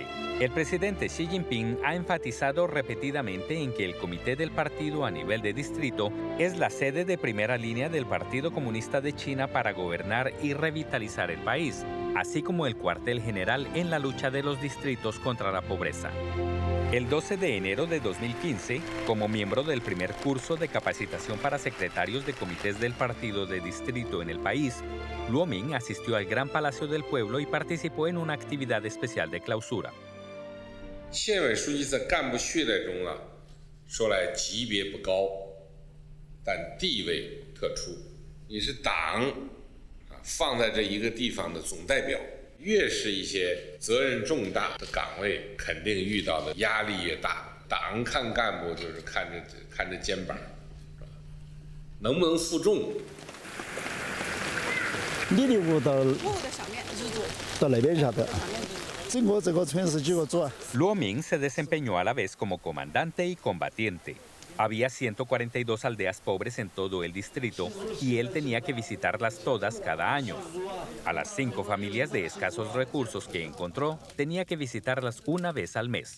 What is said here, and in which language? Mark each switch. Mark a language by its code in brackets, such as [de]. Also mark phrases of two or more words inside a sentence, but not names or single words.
[es] El presidente Xi Jinping ha enfatizado repetidamente en que el comité del partido a nivel de distrito es la sede de primera línea del Partido Comunista de China para gobernar y revitalizar el país, así como el cuartel general en la lucha de los distritos contra la pobreza. El 12 de enero de 2015, como miembro del primer curso de capacitación para secretarios de comités del partido de distrito en el país, Luo Ming asistió al Gran Palacio del Pueblo y participó en una actividad especial de clausura. [zh] 县委书记在干部序列中啊，说来级别不高，但地位特殊。你是党啊放在这一个地方的总代表，越是一些责任重大的岗位，肯定遇到的压力越大。党看干部就是看着肩膀，是吧？能不能负重？你的屋到那边下头，整个这个村是几个组？ [es] Luo Ming se desempeñó a la vez como comandante y combatiente. Había 142 aldeas pobres en todo el distrito y él tenía que visitarlas todas cada año. A las 5 familias de escasos recursos que encontró, tenía que visitarlas una vez al mes.